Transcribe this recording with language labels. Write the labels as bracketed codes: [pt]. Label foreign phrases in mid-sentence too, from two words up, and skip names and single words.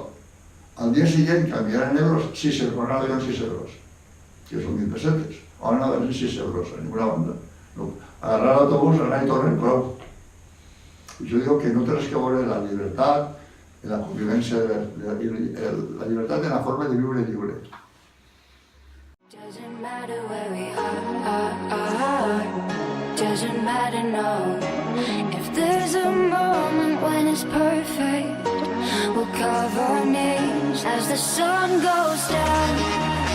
[ca] Al dia següent canviaran euros 6 €, quan anaven 6 €, que són 1.000 pessetes. On anaven 6 €, a ninguna banda. Agarrar l'autobús, anar i tornar i prou. Jo dic que no té res que veure la llibertat, la convivència, la llibertat en la forma de viure lliure. [en] Doesn't matter where we are, doesn't matter, no. If there's a moment when it's perfect, we'll carve our names as the sun goes down.